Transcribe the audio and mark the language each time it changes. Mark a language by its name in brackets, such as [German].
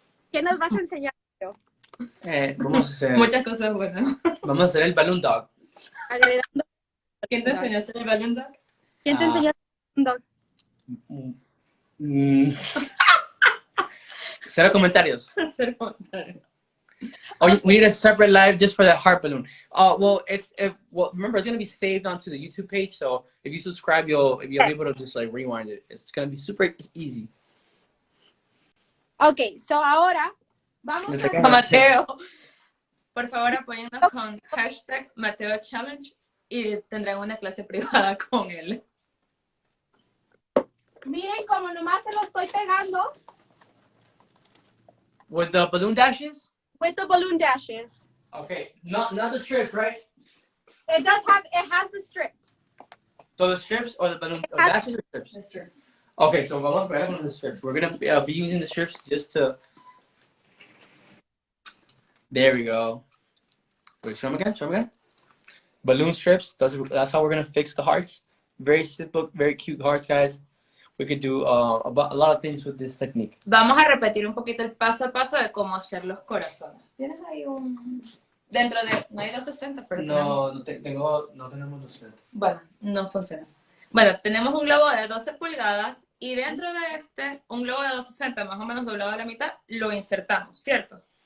[Spanish] ¿Qué nos vas a enseñar, Mateo? Vamos a hacer... Muchas cosas buenas. Vamos a hacer el balloon dog. Agregando. ¿Quién te enseñó a hacer el balloon dog? ¿Quién te enseñó a hacer un dog? 0 comentarios. Hacer comentarios. [English] Oh, we need a separate live just for that heart balloon. Well, remember, it's gonna be saved onto the YouTube page. So if you subscribe, you'll be able to just like rewind it. It's gonna be super easy. [Spanish] Ok, so ahora vamos a... Mateo, Por favor, apóyennos con hashtag Mateo Challenge y tendrán una clase privada con él. Miren como nomás se lo estoy pegando. [English] With the balloon dashes? With the balloon dashes. Okay, not the strips, right? It has the strip. So the strips or the balloon dashes or strips? The strips. Okay, so [Spanish] vamos a pegar con [English] the strips. We're gonna be using the strips just to. There we go. Wait, show them again. Show them again. Balloon strips. That's how we're gonna fix the hearts. Very simple, very cute hearts, guys. We could do a lot of things with this technique. [Spanish] Vamos a repetir un poquito el paso a paso de cómo hacer los corazones. ¿Tienes ahí un...? Dentro de... No hay los 60, pero No tenemos los 60. Bueno, no funciona. Bueno, tenemos un globo de 12 pulgadas y dentro de este, un globo de 260, más o menos doblado a la mitad, lo insertamos, ¿cierto?